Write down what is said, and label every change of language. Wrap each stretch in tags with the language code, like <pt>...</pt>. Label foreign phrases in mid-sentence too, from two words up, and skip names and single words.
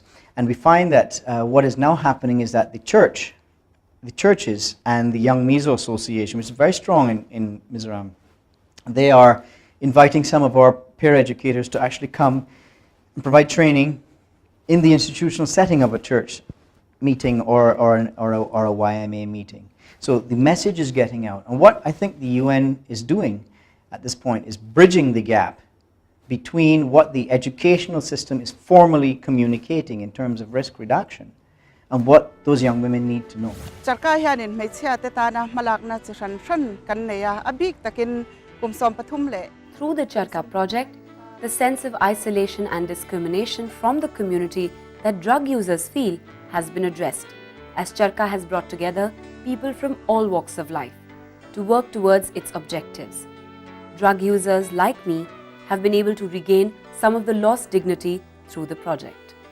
<en>And we find that what is now happening is that the churches and the Young Mizo Association, which is very strong in Mizoram, they are inviting some of our peer educators to actually come and provide training in the institutional setting of a church meeting or a YMA meeting. So the message is getting out. And what I think the UN is doing at this point is bridging the gap between what the educational system is formally communicating in terms of risk reduction and what those young women need to know.</en> <lus>Charca hianin meichhia te ta na malakna chi ran kan neya abik takin kumsom pathum le.</lus> <en>Through the Charca project, the sense of isolation and discrimination from the community that drug users feel has been addressed, as Charca has brought together people from all walks of life to work towards its objectives. Drug users like me have been able to regain some of the lost dignity through the project.</en>